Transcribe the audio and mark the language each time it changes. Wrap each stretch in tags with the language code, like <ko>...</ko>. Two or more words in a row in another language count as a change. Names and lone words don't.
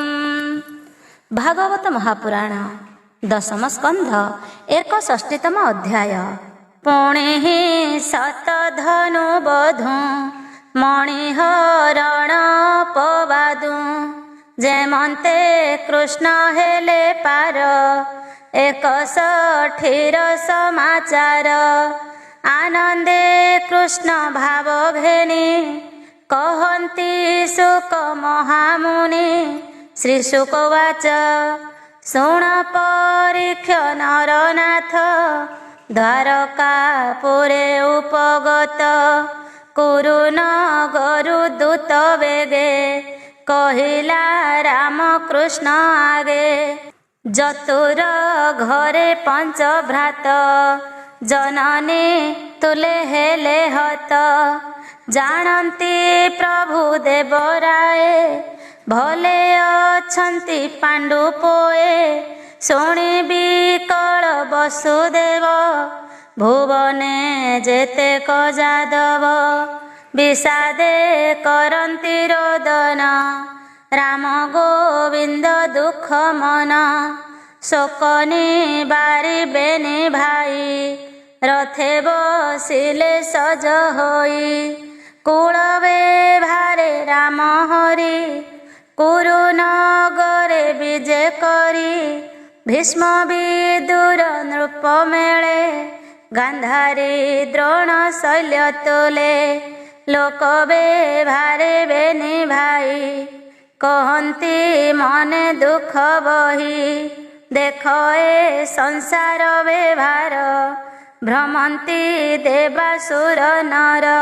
<or>ଭାଗବତ ମହାପୁରାଣ ଦଶମ ସ୍କନ୍ଧ 61ତମ ଅଧ୍ୟାୟ। ପୁଣେ ଶତଧନୁ ବଧୂ ମଣିହରଣ ଅପବାଦୁ ଯେମନ୍ତେ କୃଷ୍ଣ ହେଲେ ପାର 61 ସମାଚାର। ଆନନ୍ଦେ କୃଷ୍ଣ ଭାବ ଘେନି କହନ୍ତି ଶୁକ ମହାମୁନି। ଶ୍ରୀ ଶୁକ ଉବାଚ ଶୁଣ ପରୀକ୍ଷ ନରନାଥ ଦ୍ୱାରକାପୁରେ ଉପଗତ କୁରୁ ନଗରୁ ଦୂତ ବେଗେ କହିଲା ରାମ କୃଷ୍ଣ ଆଗେ। ଜତୁର ଘରେ ପଞ୍ଚ ଭ୍ରାତ ଜନନୀ ତୁଲେ ହେଲେ ହତ ଜାଣନ୍ତି ପ୍ରଭୁ ଦେବରାୟ ଭଲେ ଅଛନ୍ତି ପାଣ୍ଡୁ ପୋଏ। ଶୁଣି ବିକଳ ବସୁଦେବ ଭୁବନେ ଯେତେକ ଯାଦବ ବିଷାଦେ କରନ୍ତି ରୋଦନ ରାମ ଗୋବିନ୍ଦ ଦୁଖ ମନ। ଶୋକ ନିବାରି ବେନି ଭାଇ ରଥେ ବସିଲେ ସଜ ହୋଇ। କୁଳବେ ଭାରେ ରାମ ହରି କୁରୁ ନଗରେ ବିଜୟ କରି। ଭୀଷ୍ମ ବିଦୁର ନୃପ ମେଳେ ଗାନ୍ଧାରୀ ଦ୍ରୋଣ ଶଲ୍ୟ ତୁଲେ। ଲୋକବେ ଭାରେ ବେନି ଭାଇ କହନ୍ତି ମନେ ଦୁଖ ବହି। ଦେଖ ଏ ସଂସାର ବ୍ୟବହାର ଭ୍ରମନ୍ତି ଦେବାସୁର ନର।</or>